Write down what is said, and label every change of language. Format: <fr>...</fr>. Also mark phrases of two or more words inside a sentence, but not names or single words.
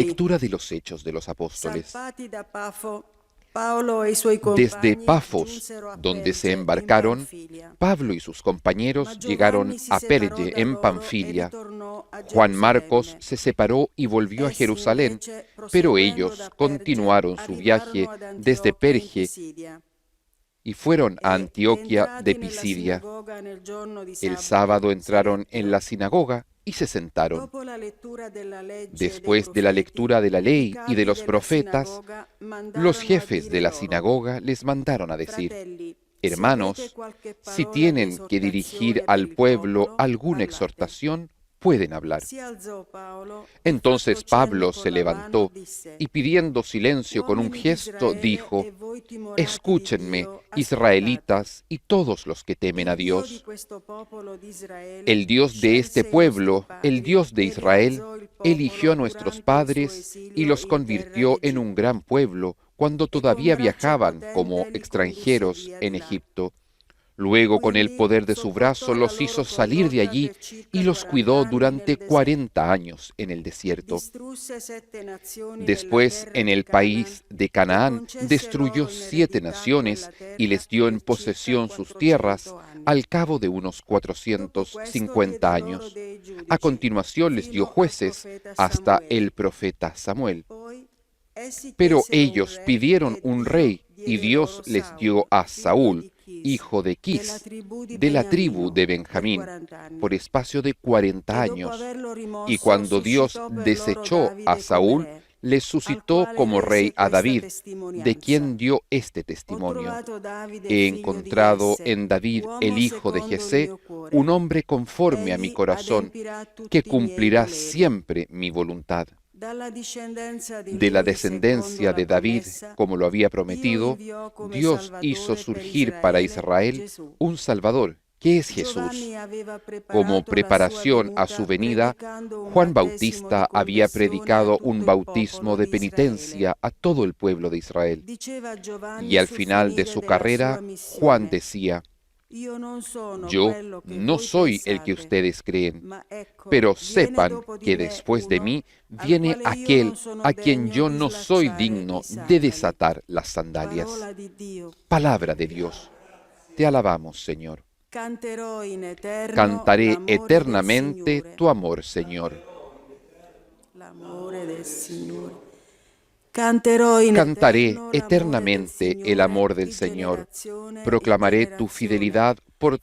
<es>Lectura de los Hechos de los Apóstoles.</es> <it>Salpati da Pafo, Paolo e i suoi</it> <es>Desde</es> <it>compagni</it> <es>Pafos,</es> <it>giunsero a</it> <es>donde se</es> <it>Perge in</it> <es>embarcaron,</es> <it>Panfilia.</it> <es>Pablo y sus compañeros</es> <it>Ma</it> <es>llegaron</es> <it>Giovanni si</it> <es>a</es> <it>separò</it> <es>Perge</es> <it>da</it> <es>en</es> <it>loro</it> <es>Panfilia.</es> <it>e ritornò a</it> <es>Juan Marcos</es> <it>Gerusalemme.</it> <es>se separó y volvió a</es> <it>Essi</it> <es>Jerusalén,</es> <it>invece,</it> <es>pero</es> <it>proseguendo</it> <es>ellos</es> <it>da Perge,</it> <es>continuaron su viaje</es> <it>arrivarono ad</it> <es>desde</es> <it>Antiochia in</it> <es>Perge</es> <it>Pisidia.</it> <es>y fueron a</es> <it>E</it> <es>Antioquia de</es> <it>entrati nella</it> <es>Pisidia.</es> <it>sinagoga nel giorno di</it> <es>El</es> <it>sabato,</it> <es>sábado entraron en</es> <it>sedettero.</it> <es>la sinagoga y se sentaron.</es> <it>Dopo la lettura della legge e dei</it> <es>Después de la</es> <it>profeti,</it> <es>lectura de la ley</es> <it>i</it> <es>y de</es> <it>capi</it> <es>los</es> <it>della</it> <es>profetas,</es> <it>sinagoga</it> <es>los</es> <it>mandarono a</it> <es>jefes</es> <it>dire</it> <es>de la</es> <it>loro:</it> <es>sinagoga les mandaron a decir:</es> <it>Fratelli, se</it> <es>Hermanos,</es> <it>avete qualche</it> <es>si</es> <it>parola di</it> <es>tienen que dirigir</es> <it>esortazione per</it> <es>al</es> <it>il</it> <es>pueblo</es> <it>popolo,</it> <es>alguna</es> <it>parlate.</it> <es>exhortación, pueden hablar.</es> <it>Si alzò Paolo e</it> <es>Entonces</es> <it>fatto cenno</it> <es>Pablo</es> <it>con</it> <es>se</es> <it>la mano</it> <es>levantó</es> <it>disse:</it> <es>y pidiendo silencio con un</es> <it>Uomini</it> <es>gesto</es> <it>d'Israele</it> <es>dijo:</es> <it>e voi timorati di</it> <es>Escúchenme,</es> <it>Dio, ascoltate.</it> <es>israelitas y todos los que temen a</es> <it>Il Dio di</it> <es>Dios.</es> <it>questo popolo di Israele</it> <es>El Dios de este</es> <it>scelse i</it> <es>pueblo,</es> <it>nostri padri</it> <es>el Dios de</es> <it>e</it> <es>Israel,</es> <it>rialzò il</it> <es>eligió a</es> <it>popolo</it> <es>nuestros</es> <it>durante il suo</it> <es>padres y</es> <it>esilio</it> <es>los</es> <it>in terra</it> <es>convirtió en un</es> <it>d'Egitto.</it> <es>gran pueblo cuando</es> <it>E con</it> <es>todavía</es> <it>braccio</it> <es>viajaban</es> <it>potente</it> <es>como</es> <it>li condusse</it> <es>extranjeros</es> <it>via</it> <es>en</es> <it>di là.</it> <es>Egipto. Luego, con el</es> <it>Quindi</it> <es>poder de su</es> <it>sopportò</it> <es>brazo,</es> <it>la</it> <es>los</es> <it>loro</it> <es>hizo salir de</es> <it>condotta</it> <es>allí</es> <it>per circa</it> <es>y los</es> <it>40</it> <es>cuidó</es> <it>anni nel</it> <es>durante</es> <it>deserto.</it> <es>40 años en el desierto.</es> <it>Distrusse 7 nazioni nella</it> <es>Después,</es> <it>terra</it> <es>en</es> <it>di</it> <es>el</es> <it>Canaan</it> <es>país de</es> <it>e</it> <es>Canaán,</es> <it>concesse</it> <es>destruyó</es> <it>loro in</it> <es>7</es> <it>eredità</it> <es>naciones</es> <it>quella terra</it> <es>y les dio en</es> <it>per circa</it> <es>posesión sus</es> <it>400</it> <es>tierras</es> <it>anni.</it> <es>al cabo de unos</es> <it>Dopo questo</it> <es>450</es> <it>diede loro</it> <es>años.</es> <it>dei</it> <es>A</es> <it>giudici</it> <es>continuación les dio</es> <it>fino al</it> <es>jueces</es> <it>profeta</it> <es>hasta</es> <it>Samuele.</it> <es>el profeta Samuel.</es> <it>Poi essi</it> <es>Pero</es> <it>chiesero un</it> <es>ellos</es> <it>re</it> <es>pidieron</es> <it>e</it> <es>un</es> <it>Dio</it> <es>rey y</es> <it>diede</it> <es>Dios</es> <it>loro</it> <es>les dio</es> <it>Saul,</it> <es>a</es> <it>figlio</it> <es>Saúl,</es> <it>di Chis,</it> <es>hijo de</es> <it>della</it> <es>Quis,</es> <it>tribù di</it> <es>de la tribu</es> <it>Beniamino,</it> <es>de</es> <it>per</it> <es>Benjamín,</es> <it>40 anni.</it> <es>por espacio de 40</es> <it>E dopo</it> <es>años.</es> <it>averlo</it> <es>Y</es> <it>rimosso,</it> <es>cuando Dios</es> <it>suscitò per loro</it> <es>desechó a</es> <it>Davide come</it> <es>Saúl,</es> <it>re,</it> <es>les</es> <it>al</it> <es>suscitó</es> <it>quale</it> <es>como rey</es> <it>rese</it> <es>a</es> <it>questa</it> <es>David, de</es> <it>testimonianza.</it> <es>quien dio este</es> <it>Ho</it> <es>testimonio.</es> <it>trovato Davide,</it> <es>He</es> <it>figlio di</it> <es>encontrado</es> <it>Jesse,</it> <es>en David, el</es> <it>uomo</it> <es>hijo de</es> <it>secondo il</it> <es>Jesé,</es> <it>mio cuore.</it> <es>un hombre conforme a mi</es> <it>Egli</it> <es>corazón,</es> <it>adempirà</it> <es>que</es> <it>tutti i miei</it> <es>cumplirá</es> <it>voleri.</it> <es>siempre mi voluntad.</es> <it>Dalla discendenza di</it> <es>De la</es> <it>lui, secondo</it> <es>descendencia</es> <it>la</it> <es>de David,</es> <it>promessa,</it> <es>como lo había</es> <it>Dio</it> <es>prometido,</es> <it>inviò come</it> <es>Dios hizo</es> <it>Salvatore per</it> <es>surgir para</es> <it>Israele</it> <es>Israel</es> <it>Gesù.</it> <es>un Salvador, que es Jesús.</es> <it>Giovanni aveva</it> <es>Como</es> <it>preparato la sua</it> <es>preparación a su</es> <it>venuta</it> <es>venida,</es> <it>predicando un</it> <es>Juan</es> <it>battesimo di</it> <es>Bautista había</es> <it>conversione a</it> <es>predicado</es> <it>tutto</it> <es>un</es> <it>il</it> <es>bautismo</es> <it>popolo</it> <es>de</es> <it>di Israele.</it> <es>penitencia a todo el pueblo de Israel.</es> <it>Diceva</it> <es>Y</es> <it>Giovanni</it> <es>al</es> <it>sul</it> <es>final de</es> <it>finire</it> <es>su</es> <it>della</it> <es>carrera,</es> <it>sua</it> <es>Juan</es> <it>missione:</it> <es>decía:</es> <it>Io non sono</it> <es>Yo</es> <it>quello che</it> <es>no</es> <it>voi</it> <es>soy el que</es> <it>pensate,</it> <es>ustedes creen,</es> <it>ma ecco,</it> <es>pero</es> <it>viene</it> <es>sepan</es> <it>dopo di</it> <es>que</es> <it>me</it> <es>después de</es> <it>uno</it> <es>mí</es> <it>al</it> <es>viene</es> <it>quale io</it> <es>aquel</es> <it>non sono</it> <es>a quien</es> <it>degno</it> <es>yo</es> <it>di</it> <es>no soy</es> <it>slacciare</it> <es>digno</es> <it>i</it> <es>de</es> <it>sandali.</it> <es>desatar las sandalias.</es> <it>Parola di Dio.</it> <es>Palabra de Dios. Te alabamos, Señor.</es> <it>Canterò in eterno</it> <es>Cantaré</es> <it>l'amore del</it> <es>eternamente</es> <it>Signore.</it> <es>tu amor, Señor.</es> <it>L'amore del Signore. Canterò in</it> <es>Cantaré</es> <it>eterno l'amore del</it> <es>eternamente el</es> <it>Signore</it> <es>amor del</es> <it>di</it> <es>Señor.</es> <it>generazione in</it> <es>Proclamaré tu</es> <it>generazione.</it> <es>fidelidad por</es>